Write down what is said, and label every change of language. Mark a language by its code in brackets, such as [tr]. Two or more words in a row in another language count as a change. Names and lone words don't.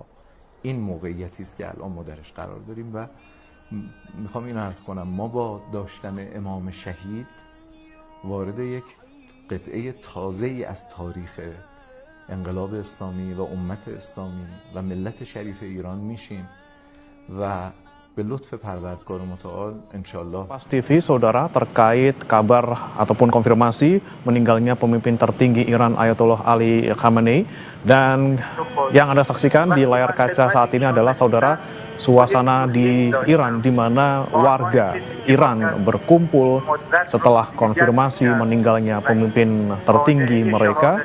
[fa] این موقعیتی است که الان ما درش قرار داریم و میخوام اینو عرض کنم، ما با داشتن امام شهید وارد یک قطعه تازه‌ای از تاریخ انقلاب اسلامی و امت اسلامی و ملت شریف ایران میشیم و به لطف پروردگار متعال insyaallah. [id] Pas TV, saudara, terkait kabar ataupun konfirmasi meninggalnya pemimpin tertinggi Iran Ayatollah Ali Khamenei, dan yang Anda saksikan di layar kaca saat ini adalah, saudara, suasana di Iran di mana warga Iran berkumpul setelah konfirmasi meninggalnya pemimpin tertinggi mereka.